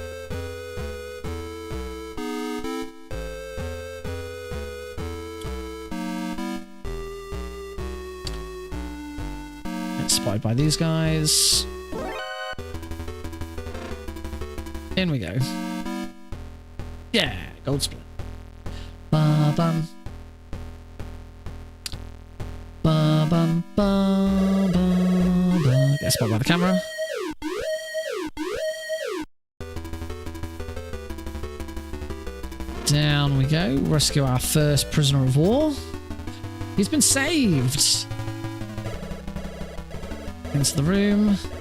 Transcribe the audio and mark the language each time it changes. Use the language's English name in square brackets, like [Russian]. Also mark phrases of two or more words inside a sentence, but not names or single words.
[English] Spotted by these guys. In we go. Yeah, gold split. Ba bum. Ba bum ba ba ba. Get spotted by the camera. Down we go. Rescue our first prisoner of war. He's been saved. Into the room.